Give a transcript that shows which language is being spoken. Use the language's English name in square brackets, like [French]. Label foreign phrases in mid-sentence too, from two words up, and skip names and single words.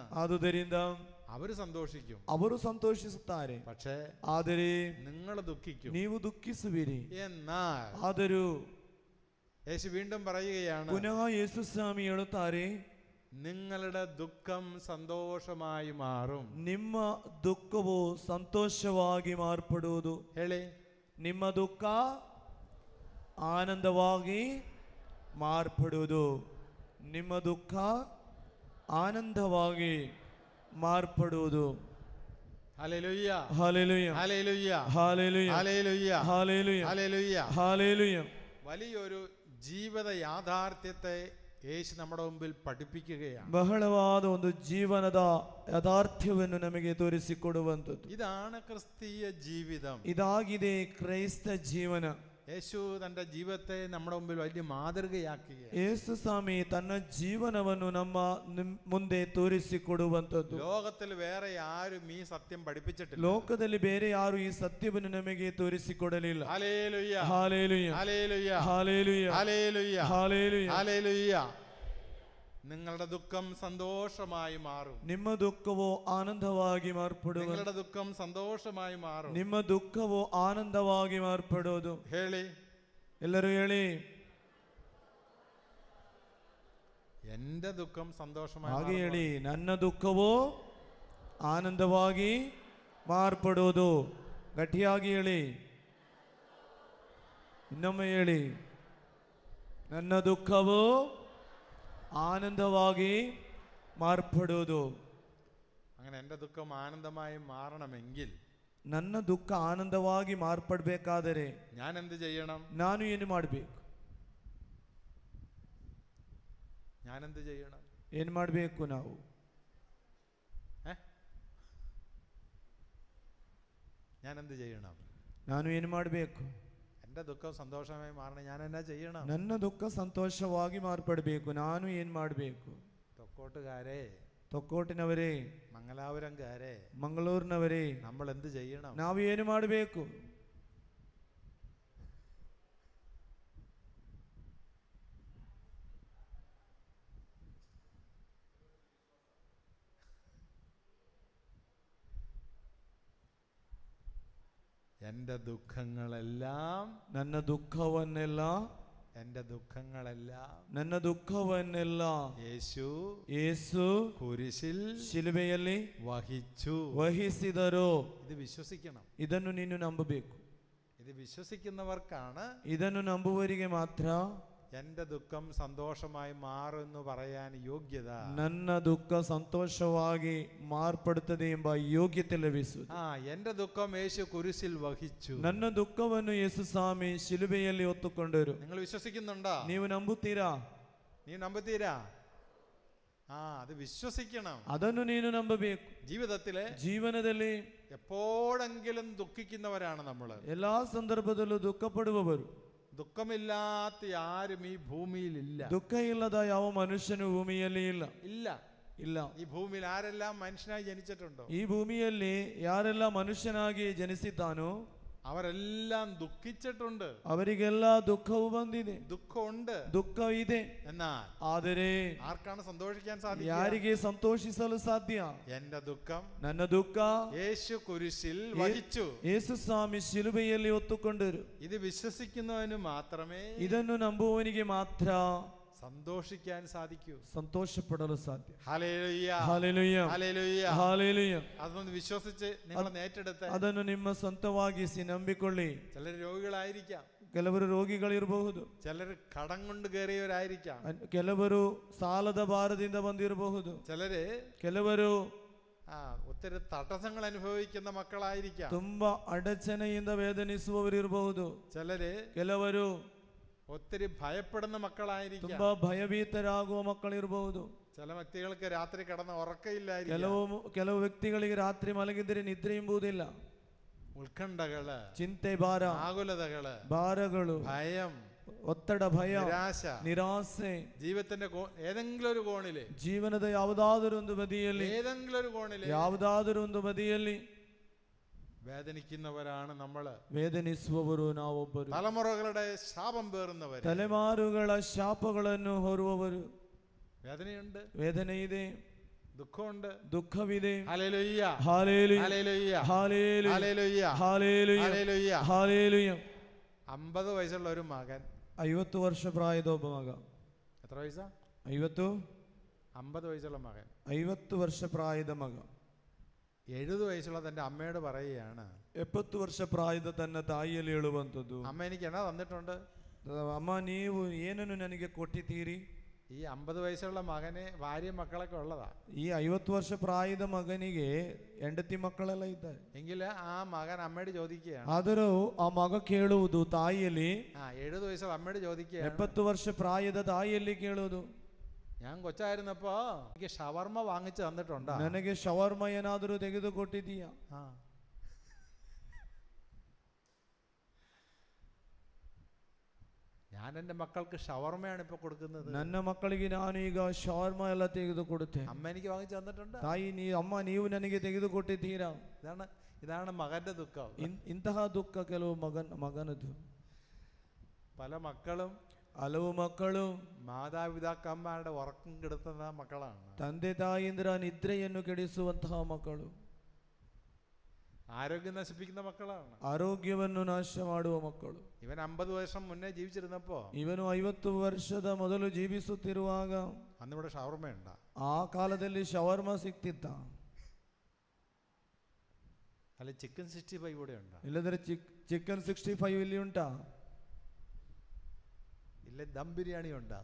[Kannada] ಆದುದರಿಂದ ಅವರು ಸಂತೋಷಿക്കും, ಅವರು ಸಂತೋಷಿಸುತ್ತಾರೆ. [Malayalam] പക്ഷേ [Kannada] ಆದರೆ [Malayalam] നിങ്ങൾ ദുഃഖിക്കും, [Kannada] ನೀವು ದುಃಖಿಸುವಿರಿ. [Malayalam] എന്നാൽ [Kannada] ಆದರೂ [Malayalam] യേശു വീണ്ടും പറയുകയാണ്, [Kannada] ಪುನಃ ಯೇಸು ಸ್ವಾಮಿ ಹೇಳುತ್ತಾರೆ, [Malayalam] നിങ്ങളുടെ ദുഃഖം സന്തോഷമായി മാറും. [Kannada] ನಿಮ್ಮ ದುಃಖವು ಸಂತೋಷವಾಗಿ ಮಾರ್ಪಡುವುದು. ಹೇಳಿ, ನಿಮ್ಮ ದುಃಖ ಆನಂದವಾಗಿ ಮಾರ್ಪಡುವುದು. ನಿಮ್ಮ ದುಃಖ ಆನಂದವಾಗಿ ಮಾರ್ಪಡುವುದು. [Malayalam] ഹല്ലേലൂയ ഹല്ലേലൂയ ഹല്ലേലൂയ ഹല്ലേലൂയ ഹല്ലേലൂയ ഹല്ലേലൂയ ഹല്ലേലൂയ. ഹല്ലേലൂയ. വലിയൊരു ജീവിത യാഥാർത്ഥ്യത്തെ യേശു നമ്മുടെ മുമ്പിൽ പഠിപ്പിക്കുകയാണ്. [Kannada] ಬಹಳವಾದ ಒಂದು ಜೀವನದ ಯಥಾರ್ಥ್ಯವನ್ನು ನಮಗೆ ತೋರಿಸಿಕೊಡುವಂಥದ್ದು. [Malayalam] ഇതാണ് ക്രിസ്തീയ ജീവിതം. [Kannada] ಇದಾಗಿದೆ ಕ್ರೈಸ್ತ ಜೀವನ. [Malayalam] യേശു തന്റെ ജീവിതത്തെ നമ്മുടെ മുമ്പിൽ വലിയ മാതൃകയാക്കുകയാണ്. [Kannada] ಯೇಸು ಸ್ವಾಮಿ ತನ್ನ ಜೀವನವನ್ನು ನಮ್ಮ ಮುಂದೆ ತೋರಿಸಿಕೊಡುವಂಥದ್ದು. [Malayalam] ലോകത്തിൽ വേറെ ആരും ഈ സത്യം പഠിപ്പിച്ചിട്ടില്ല. [Kannada] ಲೋಕದಲ್ಲಿ ಬೇರೆ ಯಾರು ಈ ಸತ್ಯವನ್ನು ನಮಗೆ ತೋರಿಸಿಕೊಡಲಿಲ್ಲ. [Malayalam] ഹല്ലേലൂയ [Kannada] ಹಾಲೆಲೂಯ [Malayalam] ഹല്ലേലൂയ [Kannada] ಹಾಲೆಲೂಯ [Malayalam] ഹല്ലേലൂയ [Kannada] ಹಾಲೆಲೂಯ. [Malayalam] ഹല്ലേലൂയ. നിങ്ങളുടെ ദുഃഖം സന്തോഷമായി മാറും. [Kannada] ನಿಮ್ಮ ದುಃಖವು ಆನಂದವಾಗಿ ಮಾರ್ಪಡುವುದು. [Malayalam] നിങ്ങളുടെ ദുഃഖം സന്തോഷമായി മാറും. [Kannada] ನಿಮ್ಮ ದುಃಖವು ಆನಂದವಾಗಿ ಮಾರ್ಪಡುವುದು. ಹೇಳಿ, ಎಲ್ಲರೂ ಹೇಳಿ, [Malayalam] എന്റെ ദുഃഖം സന്തോഷമായി [Kannada] ಹಾಗೆ [Malayalam] മാറും. [Kannada] ಹೇಳಿ, ನನ್ನ ದುಃಖವು ಆನಂದವಾಗಿ ಮಾರ್ಪಡುವುದು. ಗಟ್ಟಿಯಾಗಿ ಹೇಳಿ, ಇನ್ನೊಮ್ಮೆ ಹೇಳಿ, ನನ್ನ ದುಃಖವು ಆನಂದವಾಗಿ ಮಾರ್ಪಡುವುದು. [Malayalam] അങ്ങനെ എന്റെ ദുഃഖം ആനന്ദമായി മാറണമെങ്കിൽ [Kannada] ನನ್ನ ದುಃಖ ಆನಂದವಾಗಿ ಮಾರ್ಪಡಬೇಕಾದರೆ [Malayalam] ഞാൻ എന്ത് ചെയ്യണം? [Kannada] ನಾನು ಏನು ಮಾಡಬೇಕು? [Malayalam] ഞാൻ എന്ത് ചെയ്യണം? [Kannada] ಏನು ಮಾಡಬೇಕು? ನಾವು [Malayalam] ഞാൻ എന്ത് ചെയ്യണം? [Kannada] ನಾನು ಏನು ಮಾಡಬೇಕು? [Malayalam] എന്റെ ദുഃഖം സന്തോഷമായി മാറണം. ഞാൻ എന്നാ ചെയ്യണം? [Kannada] ನನ್ನ ದುಃಖ ಸಂತೋಷವಾಗಿ ಮಾರ್ಪಡಬೇಕು. ನಾನು ಏನು ಮಾಡಬೇಕು? [Malayalam] തൊക്കോട്ടുകാരെ, [Kannada] ತೊಕ್ಕೋಟಿನವರೇ, [Malayalam] മംഗലാപുരംകാരെ, [Kannada] ಮಂಗಳೂರಿನವರೇ, [Malayalam] നമ്മൾ എന്ത് ചെയ്യണം? [Kannada] ನಾವು ಏನು ಮಾಡಬೇಕು? [Malayalam] എന്റെ ദുഃഖങ്ങളെല്ലാം, [Kannada] ನನ್ನ ದುಃಖವನ್ನೆಲ್ಲ, [Malayalam] എന്റെ ദുഃഖങ്ങളെല്ലാം [Kannada] ನನ್ನ ದುಃಖವನ್ನೆಲ್ಲ ಯೇಸು [Malayalam] കുരിശിൽ [Kannada] ಶಿಲುಬೆಯಲ್ಲಿ [Malayalam] വഹിച്ചു. [Kannada] ವಹಿಸಿದರು. [Malayalam] ഇത് വിശ്വസിക്കണം. [Kannada] ಇದನ್ನು ನೀನು ನಂಬಬೇಕು. [Malayalam] ഇത് വിശ്വസിക്കുന്നവർക്കാണ് [Kannada] ಇದನ್ನು ನಂಬುವವರಿಗೆ ಮಾತ್ರ [Malayalam] എന്റെ ദുഃഖം സന്തോഷമായി മാറുമെന്ന് പറയാൻ യോഗ്യത. [Kannada] ನನ್ನ ದುಃಖ ಸಂತೋಷವಾಗಿ ಮಾರ್ಪಡುತ್ತದೆ ಎಂಬ ಯೋಗ್ಯತೆ ಲಭಿಸುವುದು. [Malayalam] എന്റെ ദുഃഖം യേശു കുരിശിൽ വഹിച്ചു. [Kannada] ನನ್ನ ದುಃಖವನ್ನು ಯೇಸು ಸ್ವಾಮಿ ಶಿಲುಬೆಯಲ್ಲಿ ಹೊತ್ತುಕೊಂಡರು. [Malayalam] നിങ്ങൾ വിശ്വസിക്കുന്നുണ്ടോ? [Kannada] ನೀವು ನಂಬುತ್ತೀರಾ? ನೀ ನಂಬುತ್ತೀರಾ? [Malayalam] അത് വിശ്വസിക്കണം. [Kannada] ಅದನ್ನು ನೀನು ನಂಬಬೇಕು. ಜೀವನದಲ್ಲಿ [Malayalam] എപ്പോഴെങ്കിലും ദുഃഖിക്കുന്നവരാണ് നമ്മൾ. [Kannada] ಎಲ್ಲಾ ಸಂದರ್ಭದಲ್ಲೂ ದುಃಖ ಪಡುವವರು. ദുഃഖമില്ലാത്ത ആരും ഈ ഭൂമിയിലില്ല. ದುಃಖ ಇಲ್ಲದ ಯಾವ ಮನುಷ್ಯನು ಭೂಮಿಯಲ್ಲಿ ಇಲ್ಲ. ಇಲ್ಲ. [Malayalam] ഈ ഭൂമിയിൽ ആരെല്ലാം മനുഷ്യനായി ജനിച്ചിട്ടുണ്ടോ? [Kannada] ಈ ಭೂಮಿಯಲ್ಲಿ ಯಾರೆಲ್ಲ ಮನುಷ್ಯನಾಗಿ ಜನಿಸಿದ್ದಾನೋ [Malayalam] അവരെല്ലാം ദുഃഖിച്ചിട്ടുണ്ട്. [Kannada] ಅವರಿಗೆಲ್ಲ ದುಃಖವು ಬಂದಿದೆ. [Malayalam] ദുഃഖമുണ്ട്, [Kannada] ದುಃಖ ಇದೆ. [Malayalam] എന്നാൽ [Kannada] ಆದರೆ [Malayalam] ആർക്കാണ് സന്തോഷിക്കാൻ സാധിക്കുക? [Kannada] ಯಾರಿಗೆ ಸಂತೋಷಿಸಲು ಸಾಧ್ಯ? [Malayalam] എന്റെ ദുഃഖം, [Kannada] ನನ್ನ ದುಃಖ [Malayalam] യേശു കുരിശിൽ വഹിച്ചു. [Kannada] ಯೇಸು ಸ್ವಾಮಿ ಶಿಲುಬೆಯಲ್ಲಿ ಹೊತ್ತುಕೊಂಡರು. [Malayalam] ഇത് വിശ്വസിക്കുന്നവന് മാത്രമേ, [Kannada] ಇದನ್ನು ನಂಬುವವನಿಗೆ ಮಾತ್ರ [Malayalam] സന്തോഷിക്കാൻ സാധിക്കൂ, [Kannada] ಸಂತೋಷಪಡಲು ಸಾಧ್ಯ. [Malayalam] ഹല്ലേലൂയ [Kannada] ಹಲ್ಲೆಲೂಯ [Malayalam] ഹല്ലേലൂയ [Kannada] ಹಲ್ಲೆಲೂಯ. [Malayalam] അതൊന്ന് വിശ്വസിച്ച് നിങ്ങൾ ഏറ്റെടുത്ത് [Kannada] ಅದನ್ನು ನಿಮ್ಮ ಸ್ವಂತವಾಗಿಸಿ ನಂಬಿಕೊಳ್ಳಿ. [Malayalam] ചിലർ രോഗികളായിരിക്കാം, [Kannada] ಕೆಲವರು ರೋಗಿಗಳಿರಬಹುದು, [Malayalam] ചിലർ കടം കൊണ്ട് കയറിയവരായിരിക്കാം, [Kannada] ಕೆಲವರು ಸಾಲದ ಭಾರದಿಂದ ಬಂದಿರಬಹುದು, ಕೆಲವರು [Malayalam] ഒത്തിരി തടസ്സങ്ങൾ അനുഭവിക്കുന്ന മക്കളായിരിക്കാം, [Kannada] ತುಂಬಾ ಅಡಚಣೆಯಿಂದ ವೇದನಿಸುವವರಿರಬಹುದು, ಕೆಲವರು [Malayalam] ഒത്തിരി ഭയപ്പെടുന്ന മക്കളായിരിക്കാം, [Kannada] ತುಂಬಾ ಭಯಭೀತರಾಗುವ ಮಕ್ಕಳಿರಬಹುದು. [Malayalam] ചില വ്യക്തികൾക്ക് രാത്രി കിടന്ന ഉറക്കമില്ലായിരിക്കും, [Kannada] ಕೆಲವು ವ್ಯಕ್ತಿಗಳಿಗೆ ರಾತ್ರಿ ಮಲಗಿದರೆ ನಿದ್ರೆ ಎಂಬುದಿಲ್ಲ. [Malayalam] ഉത്കണ്ഠകള്, [Kannada] ಚಿಂತೆ, ಭಾರ, [Malayalam] ആകുലതകള്, [Kannada] ಭಾರಗಳು, [Malayalam] ഭയം, [Kannada] ಒತ್ತಡ, ಭಯ, ನಿರಾಸೆ, [Malayalam] ജീവിതത്തിന്റെ ഏതെങ്കിലും ഒരു കോണില്, [Kannada] ಜೀವನದ ಯಾವುದಾದರೂ ಒಂದು ಬದಿಯಲ್ಲಿ, [Malayalam] ഏതെങ്കിലും ഒരു കോണില്, [Kannada] ಯಾವುದಾದರೂ ಒಂದು ಬದಿಯಲ್ಲಿ [Malayalam] വേദനിക്കുന്നവരാണ് നമ്മള്. [Kannada] ವೇದನಿಸುವವರು ನಾವೊಬ್ಬರು. [Malayalam] തലമുറകളുടെ ശാപം പേറുന്നവർ, [Kannada] ತಲೆಮಾರುಗಳ ಶಾಪಗಳನ್ನು ಹೊರುವವರು. [Malayalam] വേദനയുണ്ട്, [Kannada] ವೇದನೆ ಇದೆ, [Malayalam] ദുഃഖമുണ്ട്, [Kannada] ದುಃಖವಿದೆ. [Malayalam] ഹല്ലേലൂയ ഹല്ലേലൂയ ഹല്ലേലൂയ ഹല്ലേലൂയ ഹല്ലേലൂയ ഹല്ലേലൂയ ഹല്ലേലൂയ. ഹല്ലേലൂയ. 50 വയസ്സുള്ള ഒരു മകൻ, [Kannada] 50 ವರ್ಷ ಪ್ರಾಯದ ಒಬ್ಬ ಮಗ. [Malayalam] എത്ര വയസ്സാ? 50 വയസ്സുള്ള മകൻ, [Kannada] 50 ವರ್ಷ ಪ್ರಾಯದ ಮಗ [Malayalam] 70 വയസ്സുള്ള തന്റെ അമ്മയോട് പറയുകയാണ്, [Kannada] 70 ವರ್ಷ ಪ್ರಾಯದ ತನ್ನ ತಾಯಿಯಲ್ಲಿ ಹೇಳುವಂಥದ್ದು, [Malayalam] അമ്മ എനിക്ക് എന്നാ തന്നിട്ടുണ്ട്? [Kannada] ಅಮ್ಮ ನೀವು ಏನನ್ನು ನನಗೆ ಕೊಟ್ಟಿದ್ದೀರಿ? [Malayalam] ഈ 50 വയസ്സുള്ള മകന് ഭാര്യ മക്കളൊക്കെ ഉള്ളതാ. [Kannada] ಈ 50 ವರ್ಷ ಪ್ರಾಯದ ಮಗನಿಗೆ ಹೆಂಡತಿ ಮಕ್ಕಳೆಲ್ಲ ಇದ್ದಾರೆ. [Malayalam] എങ്കിൽ ആ മകൻ അമ്മയോട് ചോദിക്കുകയാണ്. [Kannada] ಆದರೂ ಆ ಮಗ ಕೇಳುವುದು ತಾಯಿಯಲ್ಲಿ, [Malayalam] 70 വയസ്സുള്ള അമ്മയോട് ചോദിക്കുകയാണ്, [Kannada] 70 ವರ್ಷ ಪ್ರಾಯದ ತಾಯಿಯಲ್ಲಿ ಕೇಳುವುದು, [Malayalam] ഞാൻ കൊച്ചായിരുന്നപ്പോ എനിക്ക് ഷവർമ വാങ്ങിച്ചു തന്നിട്ടുണ്ടോ? [Kannada] ನನಗೆ ಶವರ್ಮ ಏನಾದರೂ ತೆಗೆದುಕೊಟ್ಟಿದೀಯಾ? [Malayalam] ഞാൻ എൻ്റെ മക്കൾക്ക് ഷവർമയാണ് ഇപ്പൊ കൊടുക്കുന്നത്. [Kannada] ನನ್ನ ಮಕ್ಕಳಿಗೆ ನಾನು ಈಗ ಶವರ್ಮ ಎಲ್ಲ ತೆಗೆದುಕೊಡುತ್ತೇನೆ. [Malayalam] അമ്മ എനിക്ക് വാങ്ങിച്ചു തന്നിട്ടുണ്ട്. [Kannada] ತಾಯಿ ಅಮ್ಮ ನೀವು ನನಗೆ ತೆಗೆದುಕೊಟ್ಟಿದ್ದೀರಾ? [Malayalam] ഇതാണ് മകന്റെ ദുഃഖം. [Kannada] ಇಂತಹ ದುಃಖ ಕೆಲವು ಮಗನದು. [Malayalam] പല മക്കളും [Kannada] ಹಲವು ಮಕ್ಕಳು [Malayalam] മാതാപിതാക്കന്മാരുടെ ഉറക്കം കെടുത്തുന്ന മക്കളാണ്. [Kannada] ತಂದೆ ತಾಯಿಂದ್ರ ನಿದ್ರೆಯನ್ನು ಕೆಡಿಸುವಂತಹ ಮಕ್ಕಳು, [Malayalam] ആരോഗ്യം നശിപ്പിക്കുന്ന മക്കളാണ്, [Kannada] ಆರೋಗ್ಯವನ್ನು ನಾಶ ಮಾಡುವ ಮಕ್ಕಳು. [Malayalam] ഇവൻ 50 വർഷം മുന്നേ ജീവിച്ചിരുന്നപ്പോ, [Kannada] ಇವನು 50 ವರ್ಷದ ಮೊದಲು ಜೀವಿಸುತ್ತಿರುವಾಗ [Malayalam] അന്നിവിടെ ഷവർമയുണ്ട? [Kannada] ಆ ಕಾಲದಲ್ಲಿ ಶವರ್ಮ ಸಿಕ್ತಿತ್ತ? [Malayalam] അല്ല ചിക്കൻ 65 ഇവിടെ ഉണ്ട്? [Kannada] ಇಲ್ಲದ್ರೆ ಚಿಕನ್ 65 ಇಲ್ಲಿ ಉಂಟಾ? [Malayalam] ഇല്ല ദം ബിരിയാണി ഉണ്ടാ?